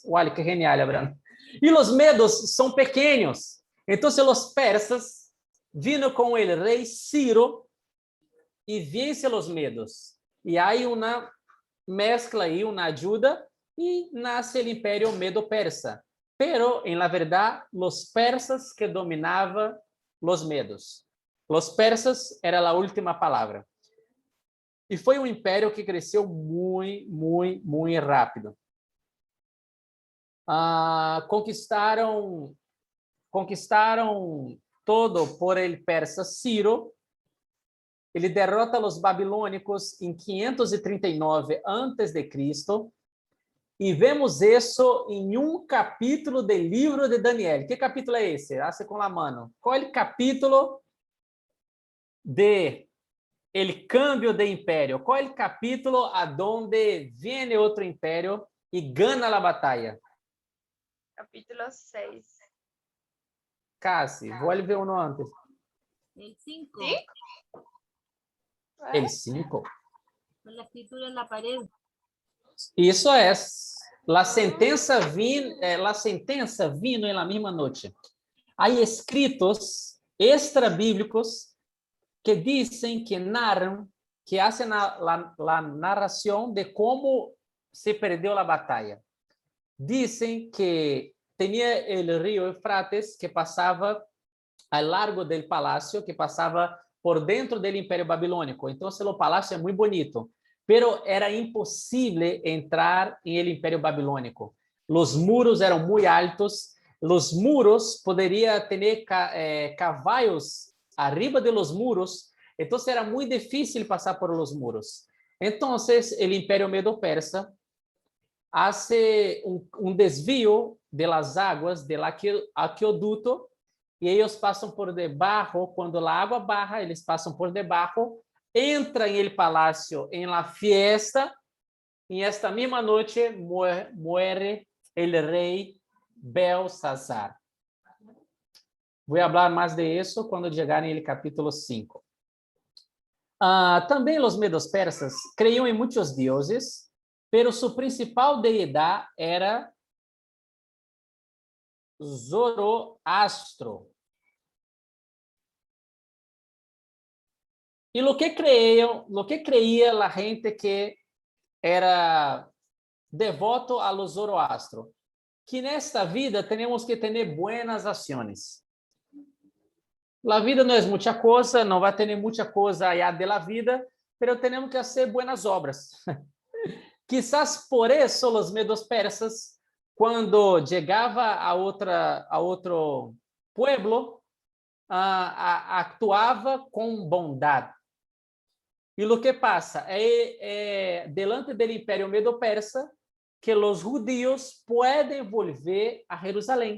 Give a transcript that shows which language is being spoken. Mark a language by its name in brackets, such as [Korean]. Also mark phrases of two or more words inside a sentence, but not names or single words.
[Portuguese] Olha que genial, Abraham. E os medos são pequenos. Então, os persas vindo com o rei Ciro e vencem os medos. E há uma mescla aí, uma ajuda, e nasce o Império Medo-Persa. Pero, em la verdade, os persas que dominavam os medos. Os persas era a última palavra. E foi um império que cresceu muito rápido. Conquistaram todo [Spanish] por el persa [Portuguese] Ciro. Ele derrota os babilônicos em 539 a.C. E vemos isso em um capítulo do livro de Daniel. Que capítulo é esse? Hace com a mano. Qual é o capítulo de [Spanish] el cambio [Portuguese] de império? Qual é o capítulo aonde vem outro império e ganha a batalha? Capítulo 6. Casi, vou ver um antes. [Spanish] El 5. ¿Sí? El 5. Con la escritura en la pared. [Portuguese] Isso é a sentença vindo em la mesma noite. Há escritos extrabíblicos que dizem, que narram, [Spanish] que hacen la [Portuguese] narração de como se perdeu a batalha. Dizem que tinha o rio Eufrates, que passava ao largo do palácio, que passava por dentro do Império Babilônico. Então, o palácio é muito bonito, pero era impossível entrar em el Império Babilônico. Os muros eram muito altos, os muros poderiam ter cavalos [Spanish] arriba de los muros, [Portuguese] então era muito difícil passar [Spanish] por los muros. [Portuguese] Então, o Império Medo-Persa hace um desvio [Spanish] de las águas del [Portuguese] aqueduto e eles passam por debaixo. Quando a água baja, eles passam por debaixo, entram em el palácio, [Spanish] em la fiesta, [Portuguese] e esta mesma noite [Spanish] muere el [Portuguese] rei Belsazar. Vou falar mais de isso quando chegar no capítulo 5. Também os medos persas creiam em muitos deuses, pero sua principal deidade era Zoroastro. E [Spanish] lo que creía [Portuguese] a gente que era devoto [Spanish] a los [Portuguese] Zoroastro, que nesta vida temos que ter [Spanish] buenas ações. [Portuguese] A vida não é muita coisa, não vai ter muita coisa [Spanish] allá de la vida, [Portuguese] pero temos que fazer [Spanish] buenas obras. [Portuguese] Quizás por isso os medos persas, quando chegava a outro pueblo, actuava com bondade. E o que passa delante do Império Medo-Persa, que os judíos podem volver a Jerusalém.